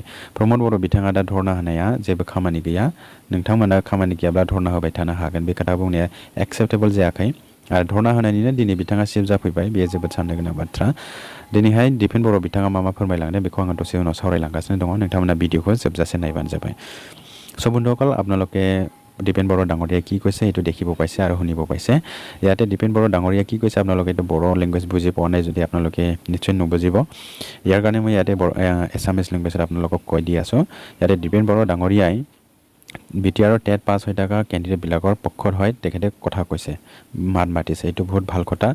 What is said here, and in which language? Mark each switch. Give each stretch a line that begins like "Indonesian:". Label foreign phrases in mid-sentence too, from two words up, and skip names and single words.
Bodo: प्रमद बर' बिथाङा दा धरना होनाया जेबो खामानि गैया नोंथांमोना खामानि गैयाब्ला धरना होबाय थानो हागोन बे खोथा बुंनाया एक्सेप्टेबल जायाखै आरो धरना होनायनिनो दिनै बिथाङा सिफ जाफैबाय बेयो जोबोद साननो गोनां बाथ्रा। दिनैहाय दिपेन बर' बिथाङा मा फोरमायलांदों बेखौ आङो दसे उनाव सावरायलांगासिनो दङ नोंथांमोना वीडियोखौ जोबजासे नायबानो जाबाय।
Assamese: বন্ধুসকল আপোনালোকে ডিপেন বড়ো ডাঙৰীয়াই কি কৈছে এইটো দেখিব পাইছে আৰু শুনিব পাইছে। ইয়াতে ডিপেন বড়ো ডাঙৰীয়াই কি কৈছে আপোনালোকে এইটো বড়ো লেংগুৱেজ বুজি পোৱা নাই যদি আপোনালোকে নিশ্চয় নুবুজিব ইয়াৰ কাৰণে মই ইয়াতে এছামিজ লেংগুৱেজত আপোনালোকক কৈ দি আছোঁ। ইয়াতে ডিপেন বড়ো ডাঙৰীয়াই বিটিআৰৰ টেট পাছ হৈ থকা কেণ্ডিডেটবিলাকৰ পক্ষত হয় তেখেতে কথা কৈছে মাত মাতিছে এইটো বহুত ভাল কথা।